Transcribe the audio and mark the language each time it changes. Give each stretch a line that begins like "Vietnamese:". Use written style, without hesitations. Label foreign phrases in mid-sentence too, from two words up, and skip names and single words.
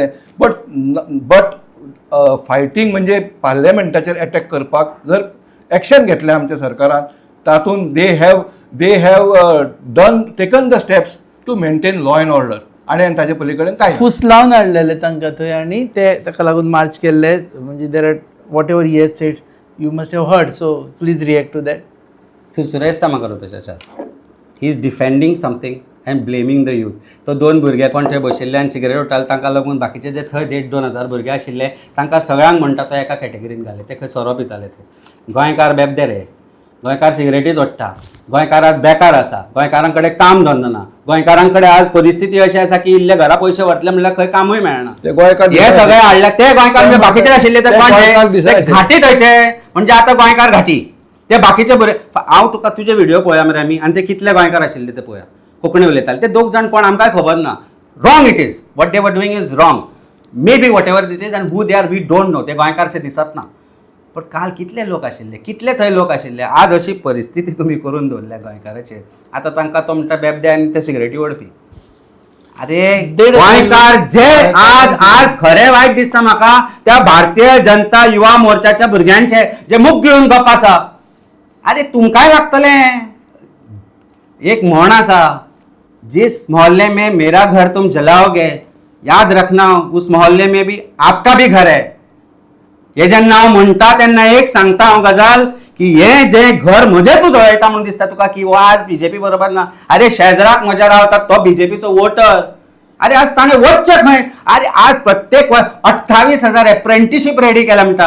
English: but fighting
Konkani: म्हणजे पार्लिमेंटाचेर अटॅक करपाक जर एक्शन घेतलें आमच्या सरकारान तातूंत
English: they have taken the steps to maintain law and order
Konkani: आणि ताचे पलीकडे काय फुसलावन हाडलेले तांकां थंय आणि ते ताका लागून मार्च केल्ले म्हणजे
English: there are what ever he has said you must have heard. so please react to that. so Suresh Tamakar he is defending something and blaming the youth.
Konkani: तो 2 भुरगे कोण थंय बशिल्ले आनी सिगरेट उरताले तांकां लागून बाकीचे जे थंय 1,500-2,000 भुरगे आशिल्ले तांकां सगळ्यांक म्हणटा तो एका कॅटेगरीन घाले ते खंय सोरो पिताले ते. गोंयकार बेबदे रे. गोंयकार सिगरेटीच ओडटा. गोंयकारात बेकार आसा. गोंयकारां कडेन काम धंदो ना. गोंयकारां कडेन आज परिस्थिती अशी आसा की इल्ले घरा पयशे वतले म्हणल्यार खंय कामूय मेळना. हे सगळे हाडले ते गोंयकार बाकीचे आशिल्ले ते घाटी थंयचे म्हणजे आतां गोंयकार घाटी ते बाकीचे बरे. हांव तुका तुजे व्हिडिओ पळोवया मरे आमी आनी ते कितले गोंयकार आशिल्ले ते पळोवया कोंकणी उलयताले ते 2 जाण कोण आमकां खबर ना.
English: wrong it is what they were doing is wrong may be what ever it is and who they are we don't know.
Konkani: ते गोंयकारशे दिसत ना. पण काल कितले लोक आशिल्ले कितले थंय लोक आशिल्ले. आज अशी परिस्थिती तुमी करून दवरल्या गोंयकाराचेर. आतां तांकां तो म्हणटा बेबदे आनी ते सिगरेटी ओडपी. अरे गोंयकार जे आज खरें वायट दिसता म्हाका त्या भारतीय जनता युवा मोर्चाच्या भुरग्यांचे जे मुख घेवन गप आसा. अरे तुमकांय लागतलें. एक म्हण आसा
Hindi: जिस मोहल्ले में मेरा घर तुम जलाओगे याद रखना उस मोहल्ले में भी आपका भी घर है.
Konkani: हे जेन्ना हांव म्हणटा तेन्ना एक सांगता हांव गजाल की हे जे घर म्हजें तूं जळयता म्हणून दिसता तुका की आज बीजेपी बरोबर ना. अरे शेजाराक म्हज्या रावता तो बीजेपीचो वोटर. अरे आज ताणें वचचें खंय. अरे आज प्रत्येक 28,000
English: apprenticeship ready
Konkani: केला म्हणटा.